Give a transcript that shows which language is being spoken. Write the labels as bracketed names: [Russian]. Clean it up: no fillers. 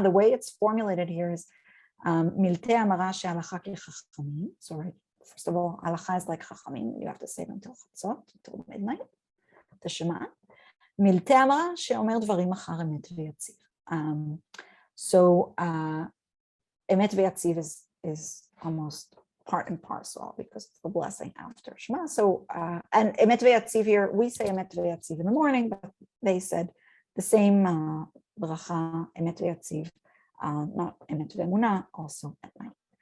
[English] The way it's formulated here is [Hebrew] Miltei amara she'halakha kechachamim. [English] So right, first of all, halakha is like chachamim. You have to say it until Chatzot, until midnight, the Shema. [Hebrew] מילתי אמרה שאומר דברים אחר אמת ויציב. [English] So אמת ויציv is almost part and parcel because it's the blessing after Shema. So, and Emet V'Yatziv here, we say Emet V'Yatziv in the morning, but they said the same bracha, Emet V'Yatziv, not Emet V'Emunah, also at night.